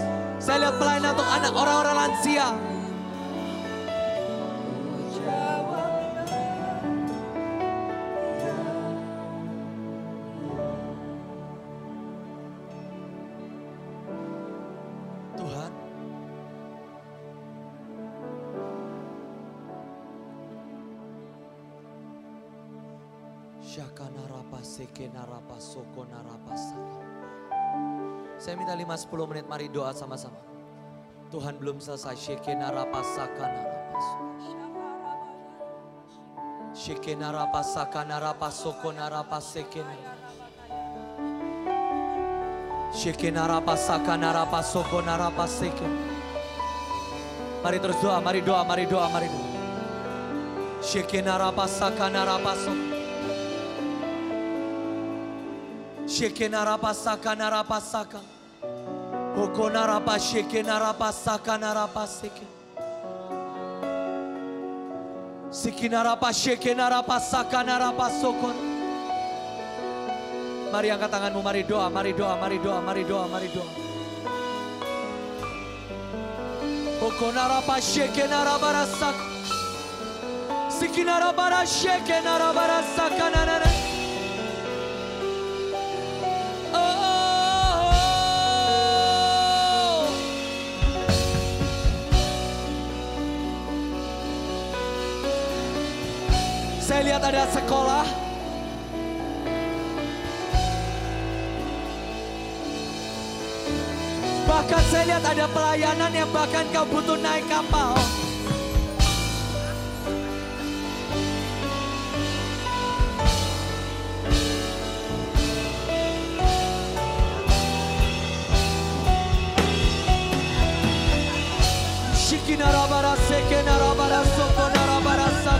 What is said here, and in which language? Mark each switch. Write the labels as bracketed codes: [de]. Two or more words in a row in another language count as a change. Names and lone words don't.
[id] Saya lihat pelayanan untuk anak orang-orang lansia. Tuhan, Syakana rapa sekena rapa sokona rapa saka. Saya minta 5-10 menit, mari doa sama-sama. Tuhan belum selesai. Shekena rapa sakana rapa Shekena rapa sakana rapa sokona rapa sekena. Shekena rapa sakana rapa sokona rapa sekena. Mari terus doa, mari doa, mari doa, mari doa. Shekena rapa sakana rapa sokona. Shekena rapa sakana rapa saka. Hokona rapa shekena rapa sakana rapa seke. Sikina rapa shekena rapa sakana rapa sokon. Mari angkat tanganmu, mari doa, mari doa, mari doa, mari doa, mari doa. Hokona rapa shekena rapa rasak. Sikina rapa shekena rapa rasakana rapa. Saya lihat ada sekolah. Bahkan saya lihat ada pelayanan yang bahkan kau butuh naik kapal. Shikinarabara sekenarabara sokonarabara sak.